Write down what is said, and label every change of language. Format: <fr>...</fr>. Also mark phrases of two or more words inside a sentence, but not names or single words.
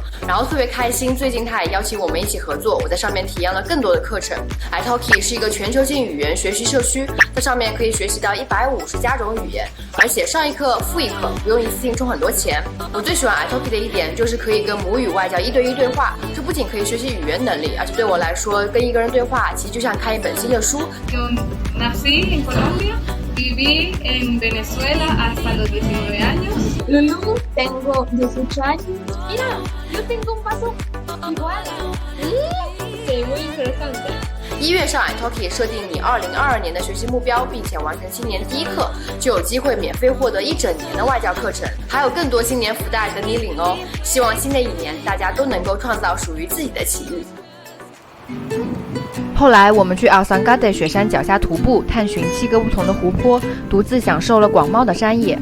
<zh>然后特别开心，最近他也邀请我们一起合作，我在上面体验了更多的课程。italki 是一个全球性语言学习社区，在上面可以学习到150加种语言，而且上一课付一课，不用一次性充很多钱。我最喜欢 italki 的一点就是可以跟母语外教1对1对话，这不仅可以学习语言能力，而且对我来说，跟一个人对话其实就像看一本新的书。</zh> <es>Nací en Colombia, viví en Venezuela hasta los 19 años. Lulu, tengo 18 años. Mira, yo tengo un vaso igual. Sí, muy interesante.</es> <zh>1 月上 italki 设定你2022年的学习目标，并且完成新年第1课，就有机会免费获得1整年的外教课程，还有更多新年福袋等你领哦！希望新的一年大家都能够创造属于自己的奇遇。后来我们去奥桑嘎德雪山脚下徒步，探寻7个不同的湖泊，独自享受了广袤的山野。</zh>